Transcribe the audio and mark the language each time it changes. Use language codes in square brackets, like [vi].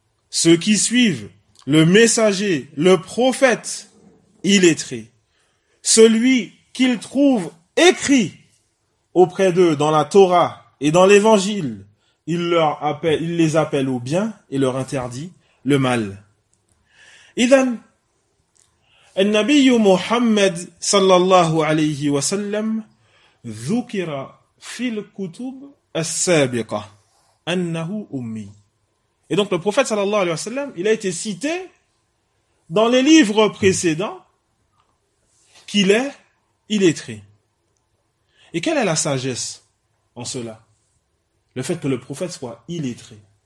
[fr] ceux qui suivent le messager, le prophète illettré, celui qu'ils trouvent écrit auprès d'eux dans la Torah et dans l'Évangile, il les appelle au bien et leur interdit le mal. [ar] إذن النبي محمد صلى الله عليه وسلم ذكر في الكتب السابقة أنه أمي. [fr] Et donc le prophète صلى الله عليه وسلم, il a été cité dans les livres précédents qu'il est illettré. Et quelle est la sagesse en cela? Le fait que le prophète soit illettré.